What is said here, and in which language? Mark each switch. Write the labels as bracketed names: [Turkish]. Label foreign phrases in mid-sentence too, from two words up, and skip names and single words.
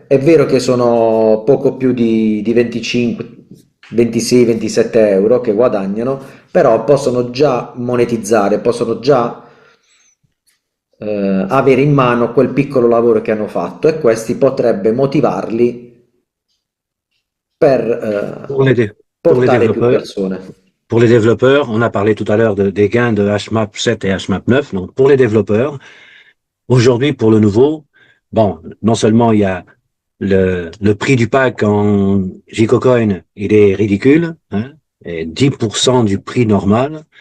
[Italian] È vero che sono poco più di 25, 26, 27 euro che guadagnano, però possono già monetizzare, possono già avere in mano quel piccolo lavoro che hanno fatto e questi potrebbe motivarli per [French] Pour les, pour les [Italian] portare più [French] développeurs, [Italian] persone. [French] pour les développeurs, on a parlé tout à l'heure des gains de HMAP 7 et HMAP 9. Donc, pour les développeurs, aujourd'hui, pour le nouveau, bon, non seulement il y a le prix du pack en Gicocoin, il est ridicule, hein, et 10% du prix normal.